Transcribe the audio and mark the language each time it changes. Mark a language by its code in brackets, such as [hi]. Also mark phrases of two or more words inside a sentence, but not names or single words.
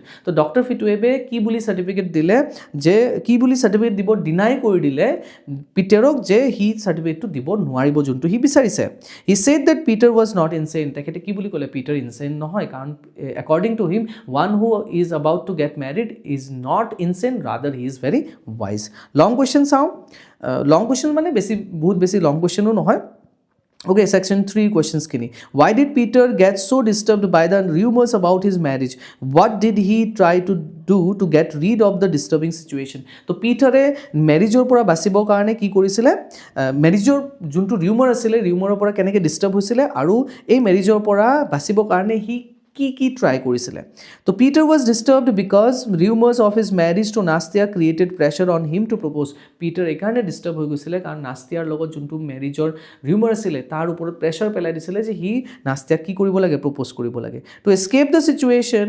[as] তো ডক্টৰ ফিটৱেবে কি বুলি চাৰ্টিফিকেট দিলে যে কি বুলি চাৰ্টিফিকেট দিব ডিনাই কৰি দিলে পিটাৰক যে সি চাৰ্টিফিকেটটো দিব নোৱাৰিব যোনটো সি বিচাৰিছে [en] he said that Peter was not insane [as] তেখেতে কি বুলি ক'লে পিটাৰ ইনচেইন নহয় কাৰণ [en] according to him one who is about to get married is not insane rather he is very wise long question [as] চাওঁ [en] long question [as] মানে বহুত বেছি [en] long questionও নহয় okay section 3 questions kini why did Peter get so disturbed by the rumors about his marriage what did he try to do to get rid of the disturbing situation [as] তো পিটাৰ এ মেৰিজৰ পৰা বাচিবৰ কাৰণে কি কৰিছিলে মেৰিজৰ যোনটো ৰিউমাৰ আছিলে ৰিউমাৰৰ পৰা কেনেকৈ ডিষ্টাৰ্ব হৈছিলে আৰু এই মেৰিজৰ পৰা বাচিবৰ কাৰণে হি কি ট্ৰাই কৰিছিলে তো [en] Peter was disturbed because rumours of his marriage to Nastia created pressure on him to propose [as] পিটাৰ এইকাৰণে ডিষ্টাৰ্ব হৈ গৈছিলে কাৰণ নাস্তিয়াৰ লগত যোনটো মেৰিজৰ ৰিউমাৰ আছিলে তাৰ ওপৰত প্ৰেছাৰ পেলাই দিছিলে যে সি নাস্তিয়াক কি কৰিব লাগে প্ৰপ'জ কৰিব লাগে [en] to escape the situation